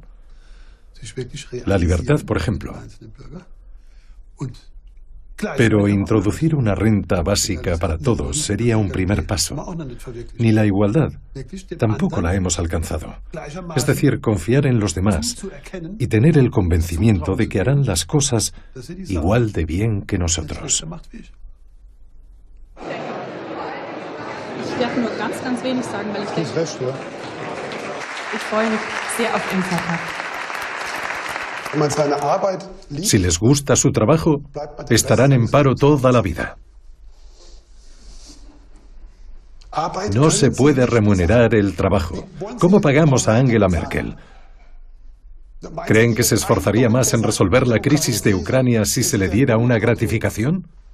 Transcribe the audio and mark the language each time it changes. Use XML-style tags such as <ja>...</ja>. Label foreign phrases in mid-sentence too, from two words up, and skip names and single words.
<es>La libertad, por ejemplo. Pero introducir una renta básica para todos sería un primer paso. Ni la igualdad tampoco la hemos alcanzado. Es decir, confiar en los demás y tener el convencimiento de que harán las cosas igual de bien que nosotros.</es> <de>Ich darf nur ganz wenig sagen, weil ich denke, ich freue mich sehr auf den Feiertag.</de> <es>Si les gusta su trabajo, estarán en paro toda la vida. No se puede remunerar el trabajo. ¿Cómo pagamos a Angela Merkel? ¿Creen que se esforzaría más en resolver la crisis de Ucrania si se le diera una gratificación?</es>